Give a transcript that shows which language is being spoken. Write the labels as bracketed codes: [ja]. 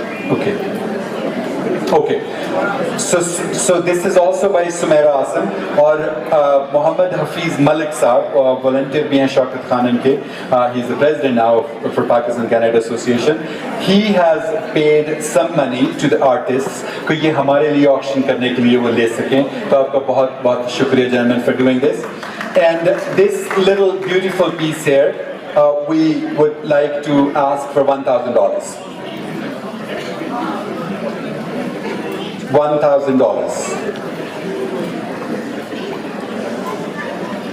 [en] Okay. Okay. [hi] So this is also by Sumaira Asam और Mohammad Hafiz Malik साहब volunteer भी हैं Shaukat Khanum के. [en] He's the president now for Pakistan Canada Association. He has paid some money to the artists [hi] कि ये हमारे लिए auction करने के लिए वो ले सकें. तो आपका बहुत बहुत शुक्रिया [en] gentlemen for doing this. And this little beautiful piece here, we would like to ask for $1,000. $1,000.